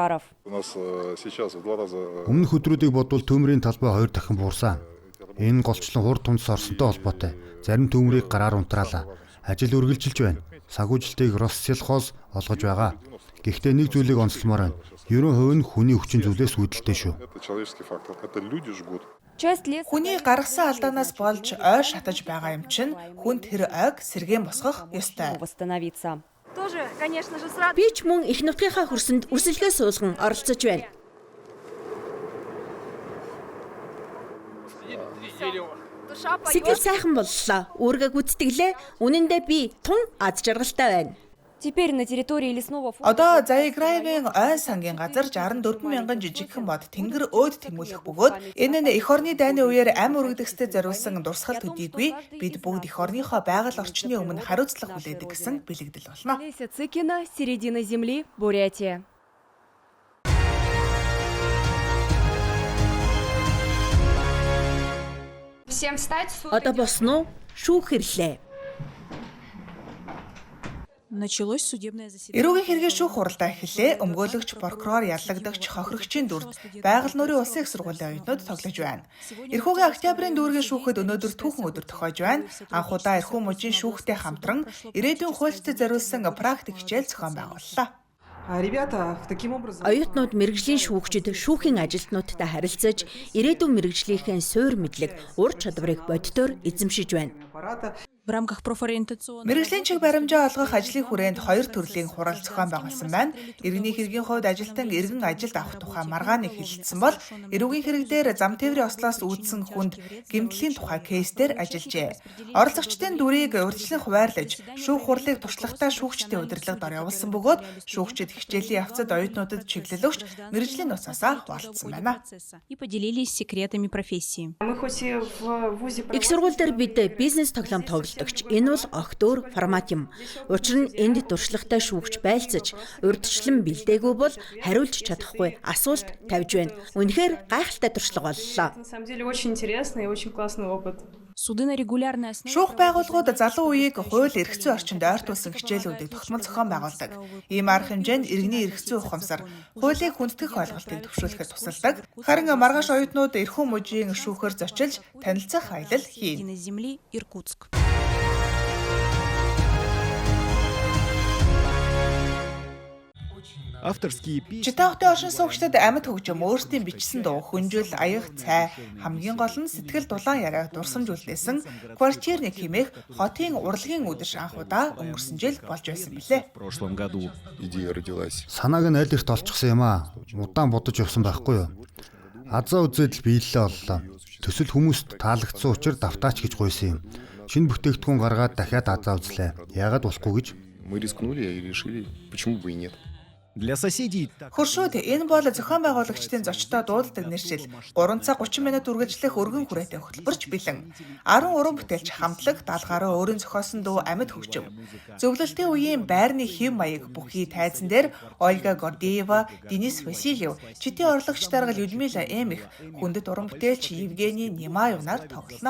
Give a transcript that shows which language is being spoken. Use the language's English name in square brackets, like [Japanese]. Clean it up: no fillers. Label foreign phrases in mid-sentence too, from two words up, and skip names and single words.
[Mongolian] Өмнөх өдрүүдийг бодвол төмрийн талбай 2 дахин буурсан. Энэ голчлон хурд тундас орсонтой холбоотой. Зарим төмрийг гараар унтраалаа. Ажил үргэлжилж байна. Санхүүжилтийг Россельхоз олгож байгаа. Гэхдээ нэг зүйлийг онцлмоор байна. Ерөн хувь нь хүний хүчин зүйлээс үүдэлтэй шүү. [Russian] Это человеческий фактор. Это люди жгут. Часть леса... [Mongolian] Хүний гаргасан алдаанаас болж ой шатаж байгаа юм чинь хүнд тэр ойг сэргээн босгох ёстой. [Russian] восстановиться. Тоже, конечно же, с радостью. [Mongolian] Би ч мөн их нутгийнхаа хөрсөнд үрсэлгээ суулган оролцож байна. [Russian] Душа [Mongolian] Сэтгэл [Russian] поет. [Mongolian] сайхан боллоо. Үүргээ гүйцэтгэлээ. Үнэндээ би тун аз жаргалтай байна. [Russian] Теперь на территории лесного фонда... [Mongolian] Одоо Заяграевын ой сангийн газар 64 мянган жижигхэн бод тэнгэр өөд тэмүүлэх бөгөөд энэ нь эх орны дайны үеэр ам өргөдөгсдөд зориулсан дурсгал төдийгүй бид бүгд эх орныхоо байгаль орчны өмнө хариуцлага хүлээдэг гэсэн бэлэгдэл болно. [Russian] Леся Цыкина, середина земли, Бурятия. Всем встать. [Mongolian] Одоо босноо шүүх хэрлээ. [Russian] Началось судебное заседание. [Mongolian] Эрүүгийн хэргийн шүүх хуралдаа эхэллээ. Өмгөөлөгч, прокурор, яллагдагч, хохирогчийн дүрд байгаль нурийн улсын их сургуулийн оюутнууд тоглож байна. Эрхүүгийн октябрийн дүүргийн шүүхэд өнөөдөр түүхэн өдөр тохиож байна. Анх удаа эрхүү мужийн шүүхтэй хамтран ирээдүйн хуульчдад зориулсан практик хичээл зохион байгууллаа. [Russian] Ребята, таким образом... [Mongolian] Оюутнууд мэрэгжлийн шүүгчид шүүхийн ажилтнуудтай харилцаж, ирээдүйн мэрэгжлийнхээ суур мэдлэг, ур чадварыг боддоор эзэмшиж байна. [Russian] В рамках профориентационного... [Mongolian] Мэргэжлийн чиг баримжаа олгох ажлын хүрээнд хоёр төрлийн хурал зохион байгуулсан байна. Иргэний хэргийн хувьд ажилтан иргэн ажилд авах тухай маргааныг хэлэлцсэн бол эрүүгийн хэрэг дээр зам тээврийн ослоос үүдсэн хүнд гэмтлийн тухай кейсээр ажиллажээ. Оролцогчдын дүрийг урьдчилан хуваарлаж, шүүх хурлыг туршлагатай шүүгчдийн удирдлагад ор явуулсан бөгөөд шүүгчид хичээлийн явцад оюутнуудад чиглэл өгч мэргэжлийн нуцаасаа хуваалцсан байна. [Russian] И поделились секретами профессии. Мы хоть и в ВУЗе... [Mongolian] Их сургууль дээр бид бизнес тоглоом тоглолтогч. Энэ бол огтур формат юм. Учир нь энд туршлагатай шүүгч байлцаж, урьдчилан бэлдээгүй бол хариулж чадахгүй асуулт тавьж байна. Үнэхээр гайхалтай туршлага боллоо. [Russian] На самом деле очень интересный и очень классный опыт. Суды на регулярной основе... [Mongolian] Шүүх байгууллагууд залуу үеийг хууль эрх зүйн орчинд ойртуулсан хичээлүүдийг тогтмол зохион байгуулдаг. Ийм арга хэмжээнд иргэний эрх зүйн ухамсар, хуулийг хүндэтгэх ойлголтыг төвшүүлэхэд тусалдаг. Харин маргааш оюутнууд эрхүү мужийн шүүхээр зочилж танилцах аялал хийн. [Russian] Единой земли Иркутск. Авторские песни. [Mongolian] Читаахтай оршин суугчдад амьд хөгжим өөрсдийн бичсэн дуу, хүнжил, аяг, цай хамгийн гол нь сэтгэл дулаан яриаг дурсамжуулсан квартирник хэмээх хотын урлагийн үдшир анх удаа өнгөрсөн жил болж байсан билээ. [Russian] В прошлом году. Идея родилась. [Mongolian] Санааг нь аль эрт олчихсан юм аа. Удаан бодож явсан байхгүй юу? Азаа үзээд л биелэлээ оллоо. Төсөл хүмүүст таалагдсан учраас давтаач гэж гуйсан юм. Шинэ бүтээгдэхүүн гаргаад дахиад азаа үзлээ. Яагаад болохгүй гэж? [Russian] Мы рискнули и решили, почему бы и нет. Для соседей так [Mongolian] Хуршууд энэ бол зохион байгуулагчдын зочдоо дууддаг нэршил 3 цаг 30 минут үргэлжлэх өргөн хүрээтэй хөтөлбөрч бэлэн 13 бүтээлч хамтлаг даалгаараа өөрийн зохиосон дуу амьд хөгжим. Зөвлөлтийн үеийн байрны хэв маяг бүхий тайзан дээр Ольга Гордеева, Денис Васильев, читийн орлогч дарга Людмила Эмих, хүндэт уран бүтээлч Евгений Немаевнаар тоглоно.